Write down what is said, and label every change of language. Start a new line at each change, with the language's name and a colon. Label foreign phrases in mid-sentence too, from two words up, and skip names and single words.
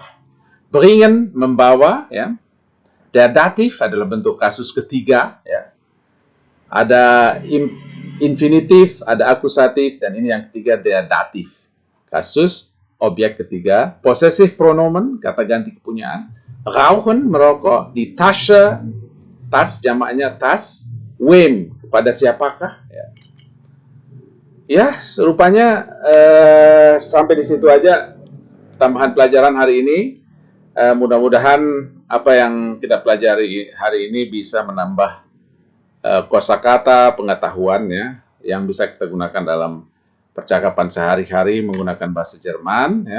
Indonesian: Bringen, membawa, ya.
German: Der Dativ
Indonesian: adalah bentuk kasus ketiga, ya. Ada infinitif, ada akusatif, dan ini yang ketiga,
German: der Dativ.
Indonesian: Kasus objek ketiga.
German: Possessive pronomen,
Indonesian: kata ganti kepunyaan.
German: Rauchen, merokok. Die Tasche,
Indonesian: tas, jamaknya tas. Wem, kepada siapakah, ya. Ya, rupanya sampai di situ aja tambahan pelajaran hari ini. Mudah-mudahan apa yang kita pelajari hari ini bisa menambah kosakata, pengetahuan, ya, yang bisa kita gunakan dalam percakapan sehari-hari menggunakan bahasa Jerman, ya.